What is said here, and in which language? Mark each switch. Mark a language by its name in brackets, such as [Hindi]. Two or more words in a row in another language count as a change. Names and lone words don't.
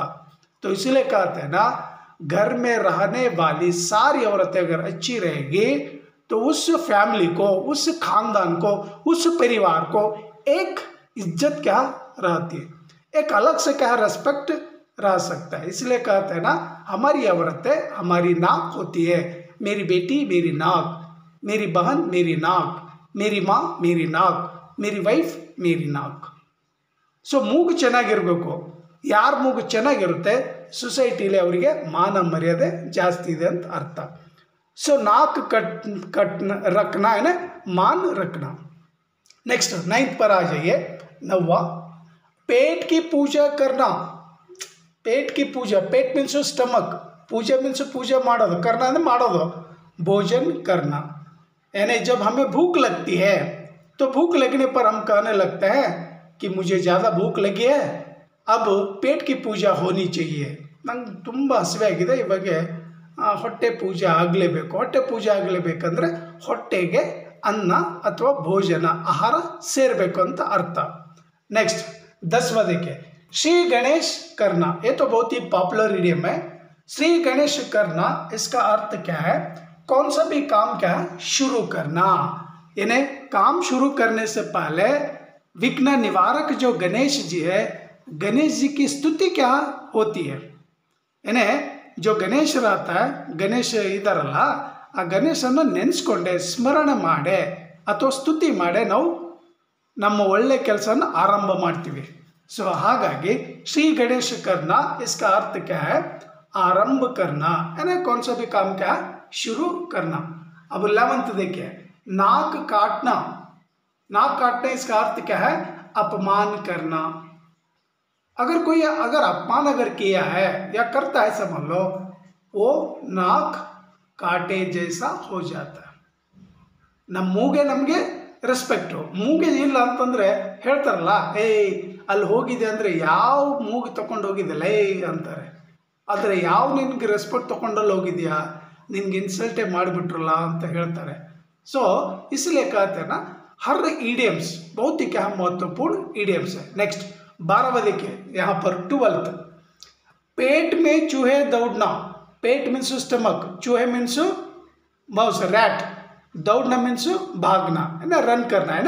[Hindi] तो इसलिए कहते हैं ना, घर में रहने वाली सारी औरतें अगर अच्छी रहेगी तो उस फैमिली को, उस खानदान को, उस परिवार को एक इज्जत क्या रहती है, एक अलग से क्या रेस्पेक्ट रह सकता है. इसलिए कहते हैं ना, हमारी औरतें हमारी नाक होती है. मेरी बेटी मेरी नाक, मेरी बहन मेरी नाक, मेरी माँ मेरी नाक, मेरी वाइफ मेरी नाक. [Kannada] ಸೊ ಮೂಗು ಚೆನ್ನಾಗಿರಬೇಕು. ಯಾರ ಮೂಗು ಚೆನ್ನಾಗಿರುತ್ತೆ ಸೊಸೈಟಿಲಿ ಅವರಿಗೆ ಮಾನ ಮರ್ಯಾದೆ ಜಾಸ್ತಿ ಇದೆ ಅಂತ ಅರ್ಥ. [Hindi] सो नाक कट रखना है ना, मान रखना. नेक्स्ट 9th पर आ जाइए. 9वां, पेट की पूजा करना. पेट की पूजा, पेट [English] means stomach, [Hindi] पूजा मीन्स पूजा ಮಾಡೋದು, करना है ಮಾಡೋದು, भोजन करना. यानी जब हमें भूख लगती है तो भूख लगने पर हम कहने लगते हैं कि मुझे ज़्यादा भूख लगी है, अब पेट की पूजा होनी चाहिए. [Kannada] ನಂಗೆ ತುಂಬ ಹಸಿವೆ ಆಗಿದೆ, ಇವಾಗ ಹೊಟ್ಟೆ ಪೂಜೆ ಆಗಲೇಬೇಕು. ಹೊಟ್ಟೆ ಪೂಜೆ ಆಗಲೇಬೇಕಂದ್ರೆ ಹೊಟ್ಟೆಗೆ ಅನ್ನ ಅಥವಾ ಭೋಜನ ಆಹಾರ ಸೇರಬೇಕು ಅಂತ ಅರ್ಥ. [Hindi] नेक्स्ट 10वां देखिए, श्री गणेश करना. ये तो बहुत ही [English] popular idiom [Hindi] है. श्री गणेश करना, इसका अर्थ क्या है? कौन सा भी काम क्या है? शुरू करना. यानी काम शुरू करने से पहले विघ्न निवारक जो गणेश जी है, गणेश जी की स्तुति क्या होती है? यानी जो गणेश रहता है, गणेश इदारಲ್ಲ, [Kannada] ಆ ಗಣೇಶನ ನೆನೆಸ್ಕೊಂಡೆ ಸ್ಮರಣೆ ಮಾಡೆ ಅಥವಾ ಸ್ತುತಿ ಮಾಡೆ ನಾವು ನಮ್ಮ ಒಳ್ಳೆ ಕೆಲಸನ ಆರಂಭ ಮಾಡ್ತೀವಿ. ಸೊ ಹಾಗಾಗಿ [Hindi] श्री गणेश करना, इसका अर्थ क्या है? आरंभ करना. यानी कौन सा भी काम क्या है? शुरू करना. अब 11th देखिए, नाक काटना. नाक काटना, इसका अर्थ क्या है? अपमान करना. अगर कोई अगर अपमान अगर किया है या करता है, समझ लो वो नाक काटे जैसा हो जाता है. [Kannada] ನಮ್ಮ ಮೂಗೆ ನಮಗೆ ರೆಸ್ಪೆಕ್ಟು. ಮೂಗೆ ಇಲ್ಲ ಅಂತಂದರೆ ಹೇಳ್ತಾರಲ್ಲ, ಏಯ್ ಅಲ್ಲಿ ಹೋಗಿದೆ ಅಂದರೆ ಯಾವ ಮೂಗು ತೊಗೊಂಡು ಹೋಗಿದ್ದಲ್ಲ ಏಯ್ ಅಂತಾರೆ. ಆದರೆ ಯಾವ ನಿನಗೆ ರೆಸ್ಪೆಕ್ಟ್ ತೊಗೊಂಡಲ್ಲಿ ಹೋಗಿದೆಯಾ, ನಿನ್ಗೆ ಇನ್ಸಲ್ಟೇ ಮಾಡಿಬಿಟ್ರಲ್ಲ ಅಂತ ಹೇಳ್ತಾರೆ. [Hindi] ಸೊ इसलिए कहते हैं ना, हर इडियम्स बहुत ही क्या महत्वपूर्ण इडियम्स है. नेक्स्ट 12वां देखिए, यहाँ पर 12th, पेट में चूहे दौड़ना. पेट [English] means stomach, [Hindi] चूहे [English] means mouse rat, [Hindi] दौड़ना मीन्स भागना है ना, रन करना है ना.